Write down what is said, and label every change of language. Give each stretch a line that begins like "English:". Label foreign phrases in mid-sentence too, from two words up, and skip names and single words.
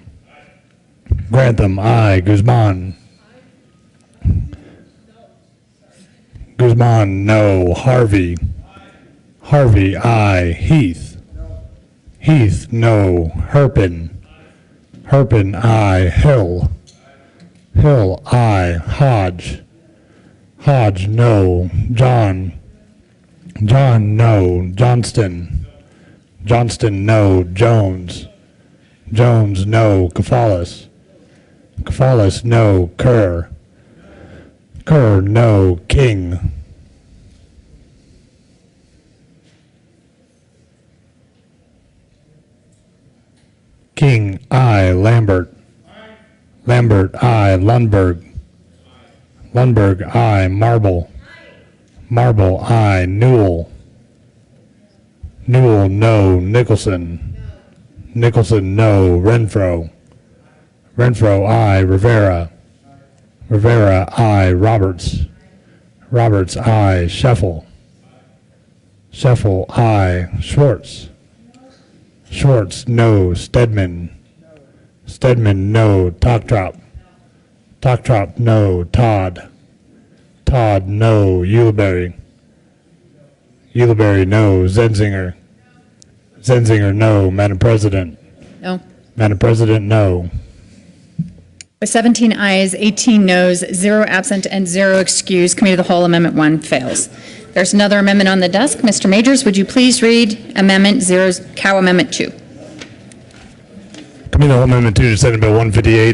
English: Grantham, aye. Guzman. Guzman, no. Harvey. Harvey, aye. Heath. Heath, no. Herpin. Herpin, aye. Hill. Hill, aye. Hodge. Hodge, no. John. John, no. Johnston. Johnston, no. Jones. Jones, no. Kafalis. Kafalis, no. Kerr. Kerr, no. King. King, aye. Lambert. Lambert, aye. Lundberg. Lundberg, aye. Marble. Marble, aye. Newell. Newell, no. Nicholson. Nicholson, no. Renfro. Renfro, aye. Rivera. Rivera, aye. Roberts. Roberts, aye. Scheffel. Scheffel, aye. Schwartz. Schwartz, no. Stedman. Stedman, no. Toktrop. Toktrop, no. Todd. Todd, no. Ulibarri. Ulibarri, no. Zenzinger. Zenzinger, no. Madam President. No. Madam President, no. With 17 ayes, 18 noes, 0 absent, and 0 excused, Committee of the Whole Amendment 1 fails. There's another amendment on the desk. Mr. Majors, would you please read Amendment 0, Cow Amendment 2? Committee of the Whole Amendment 2 to Senate Bill 158.